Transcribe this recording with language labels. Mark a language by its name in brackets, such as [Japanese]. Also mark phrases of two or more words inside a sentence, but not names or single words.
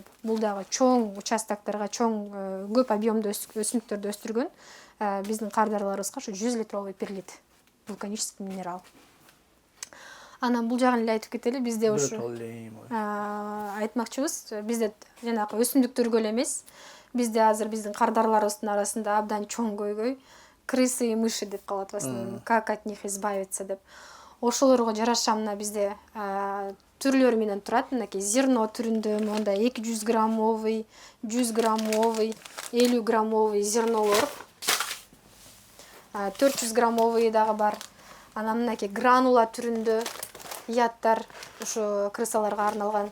[Kyrgyz] Бул дагы чоң участоктарга, чоң көп объемдо өсүмдүктөрдү өстүргөн биздин кардарларыбызга ошо 100 [Russian] литровый перлит. Вулканический минерал. [Kyrgyz] Анан бул жагын эле айтып кетели, бизде ушу айтмакчыбыз, бизде жанакы өсүмдүктөргө эле эмес, бизде азыр биздин кардарларыбыздын арасында абдан чоң көйгөй [Russian] крысы и мыши [Kyrgyz] деп калат [Russian] в основном, как от них избавиться [Kyrgyz] деп. Ошолорго жараша мына бизде түрлөрү менен турат, мынакей зерно түрүндө мондай 200 [Russian] граммовый, 100 граммовый, 50 граммовый [Kyrgyz] зернолор. 400 граммовый дагы бар. Анан мынакей гранула түрүндө яттар, ошо крысаларга арналган.